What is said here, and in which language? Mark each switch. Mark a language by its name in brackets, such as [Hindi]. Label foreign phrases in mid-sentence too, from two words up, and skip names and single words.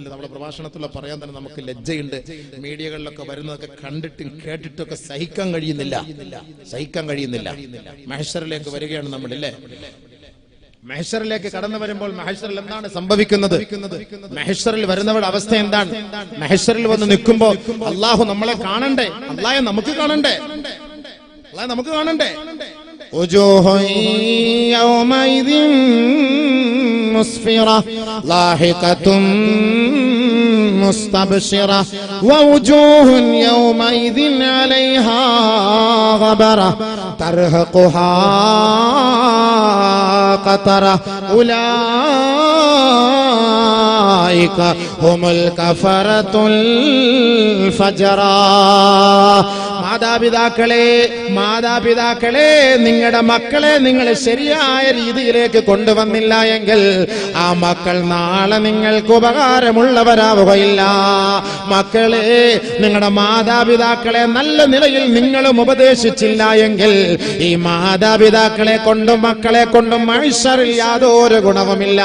[Malayalam] നമ്മുടെ പ്രഭാഷണത്തിലുള്ള പറയാൻ തന്നെ നമുക്ക് ലജ്ജയുണ്ട്. മീഡിയകളിലൊക്കെ വരുന്നതൊക്കെ കണ്ടിട്ടും കേട്ടിട്ടൊക്കെ സഹിക്കാൻ കഴിയുന്നില്ല. മഹ്ശറിലേക്ക് വരികയാണ് നമ്മളില്ലേ? മഹ്ശറിലേക്ക് കടന്നു വരുമ്പോൾ മഹ്ശറിൽ എന്താണ് സംഭവിക്കുന്നത്? മഹ്ശറിൽ വരുന്നവരുടെ അവസ്ഥ എന്താണ്? മഹ്ശറിൽ വന്ന് നിൽക്കുമ്പോൾ അള്ളാഹു നമ്മളെ കാണണ്ടേ? അള്ളാഹെ നമുക്ക് കാണണ്ടേ? [Arabic] وجوه يومئذ مسفرة ضاحكة مستبشرة ووجوه يومئذ عليها غبرة ترهقها قترة أولئك هم الكفرة الفجرة. [Malayalam] മാതാപിതാക്കളെ നിങ്ങളുടെ മക്കളെ നിങ്ങൾ ശരിയായ രീതിയിലേക്ക് കൊണ്ടുവന്നില്ല എങ്കിൽ ആ മക്കൾ നാളെ നിങ്ങൾക്ക് ഉപകാരമുള്ളവരാവുകയില്ല. മക്കളെ, നിങ്ങളുടെ മാതാപിതാക്കളെ നല്ല നിലയിൽ നിങ്ങളും ഉപദേശിച്ചില്ല എങ്കിൽ ഈ മാതാപിതാക്കളെ കൊണ്ടും മക്കളെ കൊണ്ടും മഹ്ശറിൽ യാതൊരു ഗുണവുമില്ല.